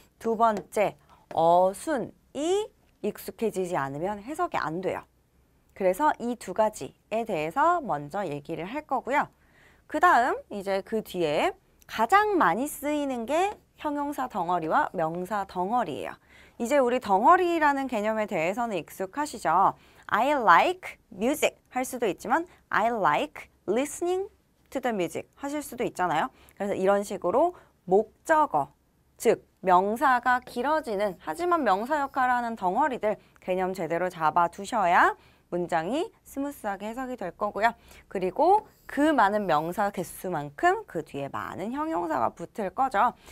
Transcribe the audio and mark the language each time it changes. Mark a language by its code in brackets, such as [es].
[ko] 두 번째, 어순이 익숙해지지 않으면 해석이 안 돼요. 그래서 이 2가지에 대해서 먼저 얘기를 할 거고요. 그 다음 이제 그 뒤에 가장 많이 쓰이는 게 형용사 덩어리와 명사 덩어리예요. 이제 우리 덩어리라는 개념에 대해서는 익숙하시죠? [en] I like music [ko] 할 수도 있지만 [en] I like listening to the music [ko] 하실 수도 있잖아요. 그래서 이런 식으로 목적어, 즉 명사가 길어지는 하지만 명사 역할을 하는 덩어리들 개념 제대로 잡아두셔야 문장이 스무스하게 해석이 될 거고요. 그리고 그 많은 명사 개수만큼 그 뒤에 많은 형용사가 붙을 거죠.